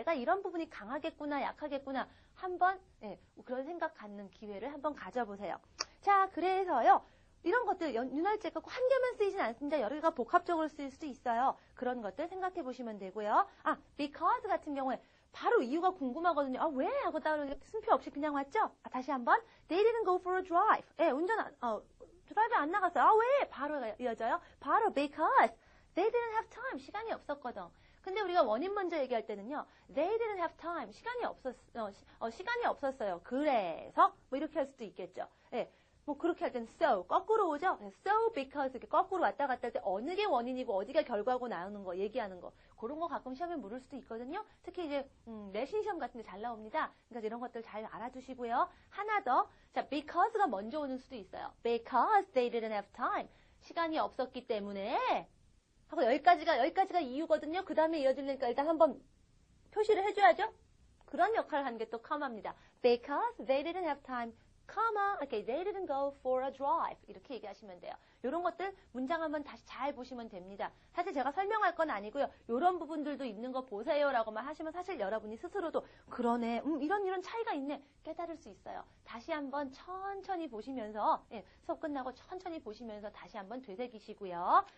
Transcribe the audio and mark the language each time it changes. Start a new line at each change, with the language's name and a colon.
Korean: 내가 이런 부분이 강하겠구나, 약하겠구나. 한번 그런 생각 갖는 기회를 한번 가져보세요. 자, 그래서요. 이런 것들 윤활제가 한 개만 쓰이진 않습니다. 여러 개가 복합적으로 쓰일 수도 있어요. 그런 것들 생각해 보시면 되고요. because 같은 경우에 바로 이유가 궁금하거든요. 왜? 하고 따로 순표 없이 그냥 왔죠? 다시 한번.
English: They didn't go for a drive.
Korean: 드라이브 안 나갔어요. 왜? 바로 이어져요.
English: 바로 because they didn't have time.
Korean: 시간이 없었거든. 근데 우리가 원인 먼저 얘기할 때는요.
English: They didn't have time.
Korean: 시간이 없었어요. 그래서 뭐 이렇게 할 수도 있겠죠. 뭐 그렇게 할 때는 so 거꾸로 오죠. So because 이렇게 거꾸로 왔다 갔다 할 때 어느 게 원인이고 어디가 결과고 나오는 거 얘기하는 거 그런 거 가끔 시험에 물을 수도 있거든요. 특히 이제 내신 시험 같은 데 잘 나옵니다. 그러니까 이런 것들 잘 알아두시고요. 하나 더. 자, because가 먼저 오는 수도 있어요.
English: Because they didn't have time.
Korean: 시간이 없었기 때문에 하고 여기까지가 이유거든요. 그 다음에 이어지려니까 일단 한번 표시를 해줘야죠. 그런 역할을 하는 게 또 comma입니다.
English: Because they didn't have time. Okay, they didn't go for a drive.
Korean: 이렇게 얘기하시면 돼요. 이런 것들 문장 한번 다시 잘 보시면 됩니다. 사실 제가 설명할 건 아니고요. 이런 부분들도 있는 거 보세요라고만 하시면 사실 여러분이 스스로도 그러네. 이런 차이가 있네. 깨달을 수 있어요. 다시 한번 천천히 보시면서 수업 끝나고 천천히 보시면서 다시 한번 되새기시고요.